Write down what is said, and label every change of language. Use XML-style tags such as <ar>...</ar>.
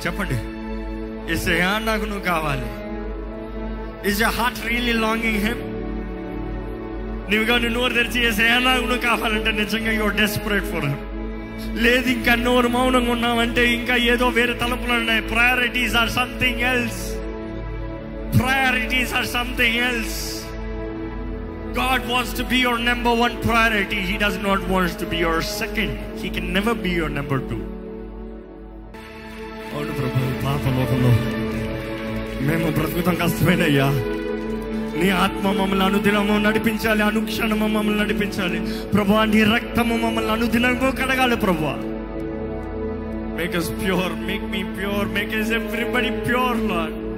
<te>చెప్పండి, యేసయ్యా నాకు నువ్వు కావాలి.</te> <en>Is your heart really longing him?</en> <te>నువ్వుగా నోరు తెరిచి యేసయ్యా నాకు నువ్వు కావాలంటే నిజంగా</te> <en>Your desperate for him.</en> <te>లేదు, ఇంకా నోరు మౌనంగా ఉన్నామంటే ఇంకా ఏదో వేరే తలపులు ఉన్నాయి.</te> <en>Priorities are something else. Priorities are something else. God wants to be your number one priority. He does not want to be your second. He can never be your number two.</en> <te>అవును ప్రభు, పాప లోకంలో మేము బ్రతుకుతాం కష్టమేనయ్యా. నీ ఆత్మ మమ్మల్ని అనుదినము నడిపించాలి, అనుక్షణము మమ్మల్ని నడిపించాలి ప్రభువా. నీ రక్తము మమ్మల్ని అనుదినము కడగాలి ప్రభువా.</te> <en>Make us pure, make me pure, make us everybody pure Lord.</en>